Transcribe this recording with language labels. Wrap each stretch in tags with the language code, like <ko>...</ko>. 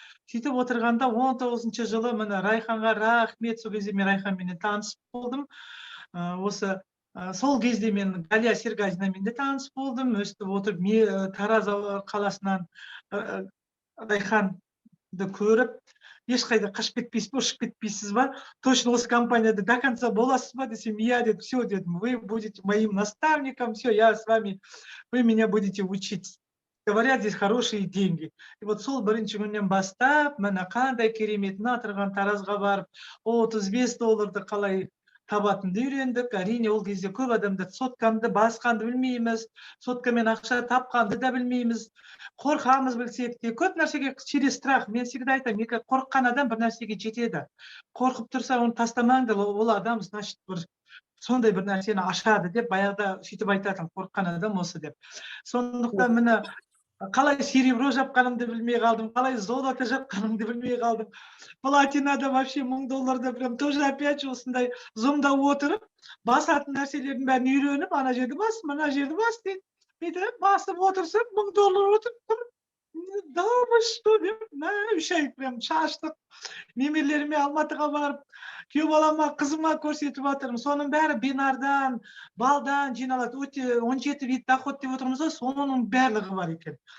<kk>Сөйтіп отырғанда 19-шы жылы міне Райханға рахмет, сол кезде мен Райханмен таныс болдым. Сол кезде мен Галия Сергазинамен де таныс болдым. Өстіп отырып, Тараз қаласынан Райханды көріп, ешқайда қашып кетпейсіз, ұшып кетпейсіз ба?</kk> <ru>Точно</ru> <kk>осы компанияда</kk> <ru>до конца</ru> <kk>боласыз ба десем,</kk> <ru>я</ru> <kk>дедім,</kk> <ru>все дедім, вы будете моим наставником, все, я с вами, вы меня будете учить. Говорят, здесь хорошие деньги. И вот</ru> <kk>сол бірінші күннен бастап, міне қандай керемет, тұрған Таразға барып, $35 қалай табатынды үйрендік. Әрине, ол кезде көп адамдар соткамды басқанды білмейміз, соткамен ақша тапқанды да білмейміз, қорқамыз білсек те, көп нәрсеге</kk> <ru>через страх.</ru> <kk>Мен</kk> <ru>всегда</ru> <kk>айтамын, қорыққан адам бір нәрсеге жетеді. Қорқып тұрса, оны тастамаңдар, ол адам,</kk> <ru>значит,</ru> <kk>бір сондай бір нәрсені ашады деп, баяғыда сөйтіп айтатын, қорыққан адам осы деп. Сондықтан міне қалай серебро жапқанымды білмей қалдым, қалай золото жапқанымды білмей қалдым. Платинада</kk> <ru>вообще</ru> <kk>$1000</kk> <ru>прям тоже опять</ru> <kk>осындай Zoom-да отырып, басатын нәрселердің бәрін үйреніп, ана жерді бас, мына жерді бас дейді. Бүйтіп басып отырсам, $1000 отырып тұр.</kk> <ru>Да вы что</ru> <kk>деп, 3 ай</kk> <ru>прям</ru> <kk>шаштық. Немерлеріме Алматыға барып, күйеу балама, қызыма көрсетіп жатырмын. Соның бәрі бинардан, балдан жиналады. Өте 17</kk> <ru>вид доход</ru> <kk>деп отырмыз ғой, соның барлығы бар екен.</kk>